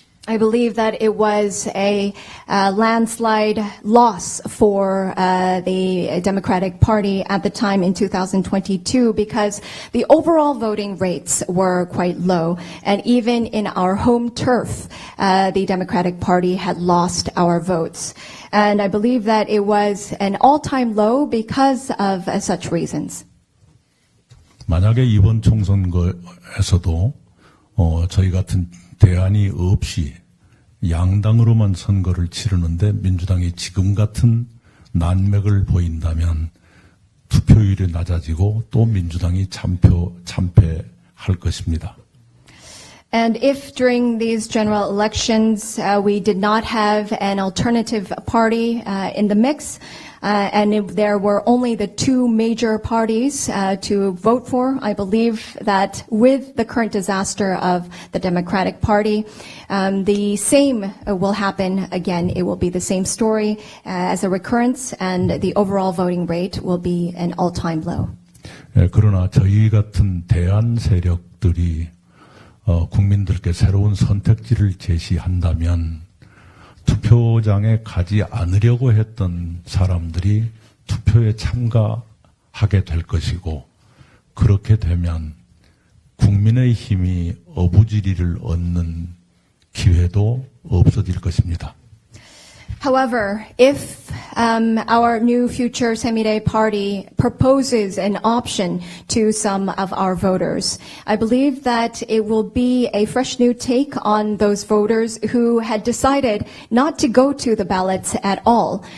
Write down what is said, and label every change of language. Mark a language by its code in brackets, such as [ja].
[en] I believe that it was a landslide loss for the Democratic Party at the time in 2022 because the overall voting rates were quite low. And even in our home turf, the Democratic Party had lost our votes. And I believe that it was an all-time low because of such reasons. [ko] 만약에 이번 총선거에서도 저희 같은 대안이 없이 양당으로만 선거를 치르는데 민주당이 지금 같은 난맥을 보인다면 투표율이 낮아지고 또 민주당이 참패할 것입니다. [en] And if during these general elections we did not have an alternative party in the mix, and if there were only the two major parties to vote for, I believe that with the current disaster of the Democratic Party, the same will happen again. It will be the same story as a recurrence, and the overall voting rate will be an all-time low. [ko] 그러나 저희 같은 대안 세력들이 국민들께 새로운 선택지를 제시한다면 투표장에 가지 않으려고 했던 사람들이 투표에 참가하게 될 것이고, 그렇게 되면 국민의 힘이 어부지리를 얻는 기회도 없어질 것입니다. [en] However, if our new future 새로운미래 party proposes an option to some of our voters, I believe that it will be a fresh new take on those voters who had decided not to go to the ballots at all.